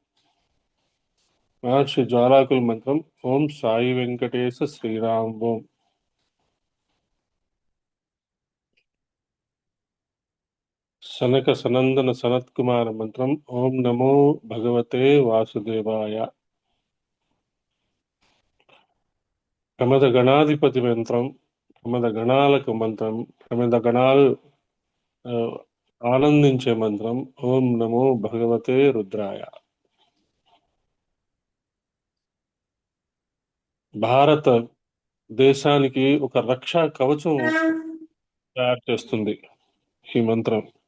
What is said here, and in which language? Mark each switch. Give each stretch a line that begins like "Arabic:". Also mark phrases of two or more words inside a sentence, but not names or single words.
Sanskrit: महर्षि ज्वालाकुल मंत्रम। ओम साई वेंकटेश श्रीराम ओम। सनक सनंदन सनत कुमार मंत्रम। ओम नमो भगवते वासुदेवाय।
Telugu: ప్రమద గణాధిపతి మంత్రం. ప్రమద గణాలకు మంత్రం. ప్రమద గణాలు ఆ, ఆనందించే మంత్రం.
Sanskrit: ॐ नमो भगवते रुद्राय.
Telugu: భారత దేశానికి ఒక రక్షా కవచం తయారు చేస్తుంది ఈ మంత్రం.